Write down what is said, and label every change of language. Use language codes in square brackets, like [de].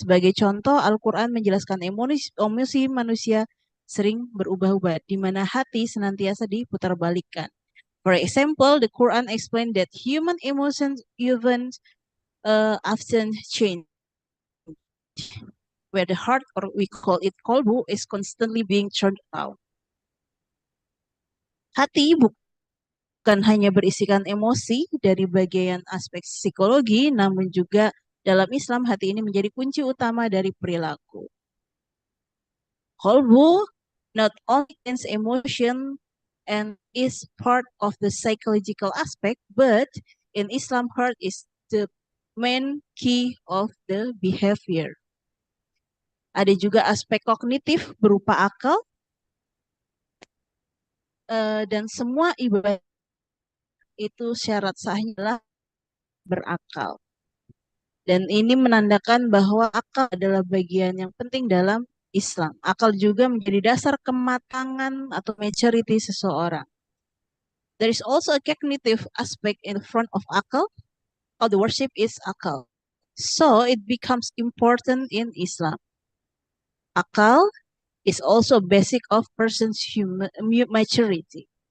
[id] Sebagai contoh, Al-Quran menjelaskan emosi manusia sering berubah-ubah, di mana hati senantiasa diputarbalikkan. [en] For example, the Quran explained that human emotions even often change, where the heart, or we call it kolbu, is constantly being turned out. [id] Hati bukan hanya berisikan emosi dari bagian aspek psikologi, namun juga dalam Islam hati ini menjadi kunci utama dari perilaku. [en] Kolbu not only contains emotion and is part of the psychological aspect, but in Islam, heart is the main key of the behavior. [id] Ada juga aspek kognitif berupa akal, dan semua ibadah itu syarat sahnya adalah berakal. Dan ini menandakan bahwa akal adalah bagian yang penting dalam Islam. Akal juga menjadi dasar kematangan atau maturity seseorang. [en] There is also a cognitive aspect in front of akal. All the worship is akal. So it becomes important in Islam. Akal is also basic of person's human maturity.